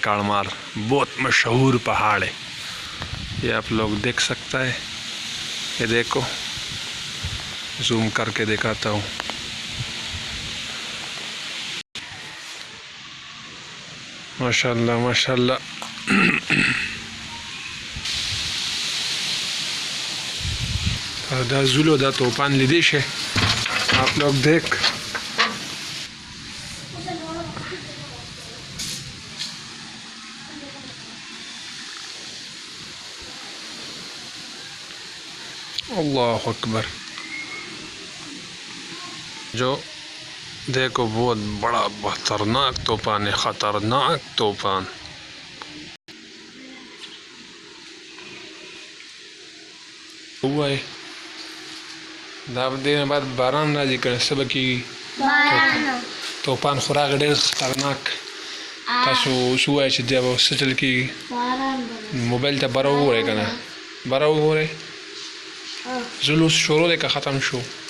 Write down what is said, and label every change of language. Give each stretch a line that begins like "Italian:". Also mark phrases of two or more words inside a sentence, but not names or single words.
Urdu: کاڑمار بہت مشہور پہاڑ ہے. یہ آپ لوگ دیکھ سکتا ہے. یہ دیکھو زوم کر کے دکھاتا ہوں.
Arabic: ماشاءاللہ ماشاءاللہ
Pashto: دا زولو دا طوفان لیدی شئ
Urdu: آپ لوگ دیکھ.
Arabic: اللہ اکبر.
Urdu: جو دیکھو بہت بڑا خطرناک طوفان ہے. خطرناک طوفان. ہوا ہے
Pashto: دا دې بعد باران راځي کنه څه به کېږي. طوفان خو راغی ډېر خطرناک. تاسو اوس ووایئ چې بیا به څه چل کېږي. موبایل ته بره وګورئ که نه بره وګورئ. زلوس شروع دی که ختم شو؟